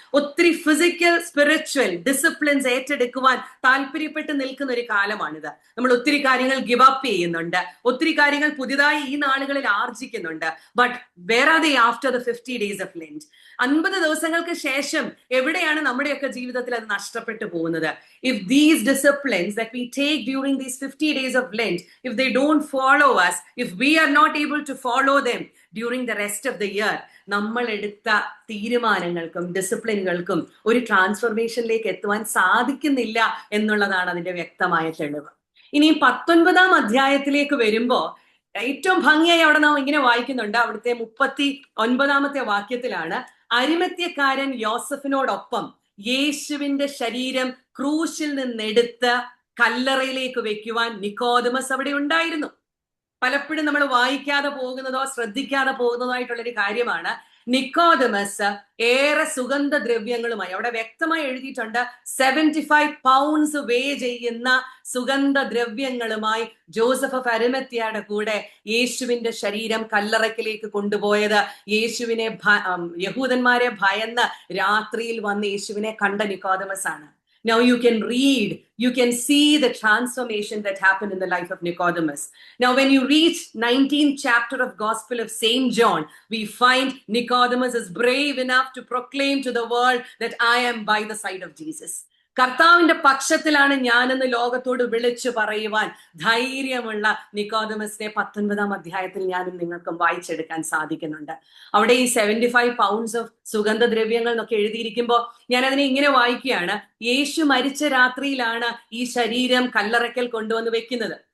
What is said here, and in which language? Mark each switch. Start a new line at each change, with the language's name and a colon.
Malayalam: ഒത്തിരി physical spiritual disciplines ഏറ്റെടുക്കുവാൻ താല്പര്യപ്പെട്ട് നിൽക്കുന്ന ഒരു കാലമാണിത്. നമ്മൾ ഒത്തിരി കാര്യങ്ങൾ ഗിവ് അപ്പ് ചെയ്യുന്നുണ്ട്, ഒത്തിരി കാര്യങ്ങൾ പുതിയതായി ഈ നാളുകളിൽ ആർജിക്കുന്നുണ്ട്.
English: But where are they after the 50 days of Lent?
Malayalam: 50 ദിവസങ്ങൾക്ക് ശേഷം എവിടെയാണ് നമ്മുടെയൊക്കെ ജീവിതത്തിൽ അത് നഷ്ടപ്പെട്ടു പോകുന്നത്?
English: If these disciplines that we take during these 50 days of Lent, if they don't follow us, if we are not able to follow them during the rest of the year,
Malayalam: നമ്മൾ എടുത്ത തീരുമാനങ്ങൾക്കും ഡിസിപ്ലിനുകൾക്കും ഒരു ട്രാൻസ്ഫർമേഷനിലേക്ക് എത്തുവാൻ സാധിക്കുന്നില്ല എന്നുള്ളതാണ് അതിന്റെ വ്യക്തമായ തെളിവ്. ഇനി 19ാം അധ്യായത്തിലേക്ക് വരുമ്പോ ഏറ്റവും ഭംഗിയായി അവിടെ നാം ഇങ്ങനെ വായിക്കുന്നുണ്ട്. അവിടുത്തെ 39ാമത്തെ വാക്യത്തിലാണ്, അരിമത്യക്കാരൻ യോസഫിനോടൊപ്പം യേശുവിന്റെ ശരീരം ക്രൂശിൽ നിന്നെടുത്ത് കല്ലറയിലേക്ക് വെക്കുവാൻ നിക്കോദമസ് അവിടെ ഉണ്ടായിരുന്നു. പലപ്പോഴും നമ്മൾ വായിക്കാതെ പോകുന്നതോ ശ്രദ്ധിക്കാതെ പോകുന്നതോ ആയിട്ടുള്ളൊരു കാര്യമാണ്. നിക്കോദമസ് ഏറെ സുഗന്ധദ്രവ്യങ്ങളുമായി, അവിടെ വ്യക്തമായി എഴുതിയിട്ടുണ്ട്, 75 പൗണ്ട്സ് വേ ചെയ്യുന്ന സുഗന്ധദ്രവ്യങ്ങളുമായി ജോസഫ് ഓഫ് അരിമത്യയുടെ കൂടെ യേശുവിന്റെ ശരീരം കല്ലറയ്ക്കലേക്ക് കൊണ്ടുപോയത് യേശുവിനെ യഹൂദന്മാരെ ഭയന്ന് രാത്രിയിൽ വന്ന് യേശുവിനെ കണ്ട നിക്കോദമസ് ആണ്.
English: Now you can read, you can see the transformation that happened in the life of Nicodemus. Now when you reach 19th chapter of Gospel of Saint John, we find Nicodemus is brave enough to proclaim to the world that I am by the side of Jesus.
Malayalam: കർത്താവിന്റെ പക്ഷത്തിലാണ് ഞാനെന്ന് ലോകത്തോട് വിളിച്ചു പറയുവാൻ ധൈര്യമുള്ള നിക്കോദമസിനെ 19ാം അധ്യായത്തിൽ ഞാനും നിങ്ങൾക്കും വായിച്ചെടുക്കാൻ സാധിക്കുന്നുണ്ട്. അവിടെ ഈ 75 പൗണ്ട്സ് ഓഫ് സുഗന്ധദ്രവ്യങ്ങൾ എന്നൊക്കെ എഴുതിയിരിക്കുമ്പോൾ ഞാൻ അതിനെ ഇങ്ങനെ വായിക്കുകയാണ്. യേശു മരിച്ച രാത്രിയിലാണ് ഈ ശരീരം കല്ലറയ്ക്കൽ കൊണ്ടുവന്ന് വെക്കുന്നത്.